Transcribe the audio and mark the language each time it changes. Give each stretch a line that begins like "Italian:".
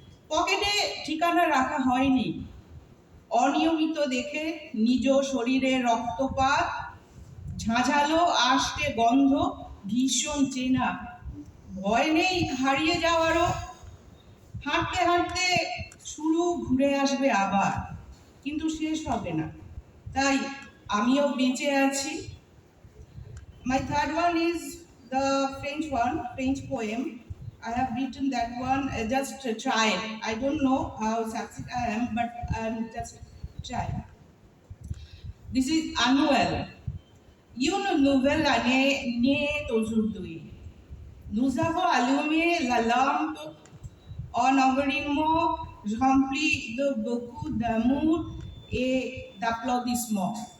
Bangla: পকেটে ঠিকানা রাখা হয়নি, অনিয়মিত দেখে নিজ শরীরে রক্তপাত, ঝাঁঝালো আষ্টে গন্ধ ভীষণ চেনা। ভয় নেই হারিয়ে যাওয়ারও। হাঁটতে হাঁটতে শুরু ঘুরে আসবে আবার, কিন্তু শেষ হবে না, তাই আমিও বেঁচে আছি।
English: My third one is the French poem. I have written that one just to try it. I don't know how successful I am, but I'm just trying. This is Annuel.
French: Une nouvelle année naît aujourd'hui. Nous avons allumé la lampe en environnement rempli de beaucoup d'amour et d'applaudissements.